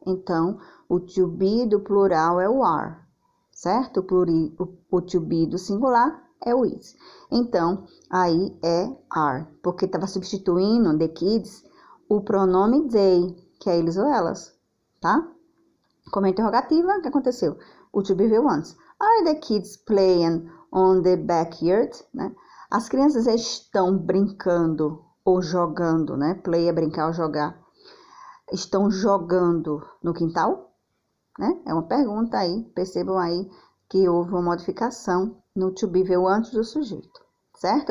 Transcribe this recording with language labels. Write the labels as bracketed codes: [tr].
[pt] Então, o to be do plural é o are, certo? O to be do singular é o is. Então, aí é are, porque estava substituindo [en] the kids [pt] o pronome they, que é eles ou elas, tá? Como interrogativa, o que aconteceu? O to be veio antes. [en] Are the kids playing on the backyard? [pt] Né? As crianças estão brincando ou jogando, né? Play é brincar ou jogar. Estão jogando no quintal? Né? É uma pergunta aí. Percebam aí que houve uma modificação no to be veio antes do sujeito, certo?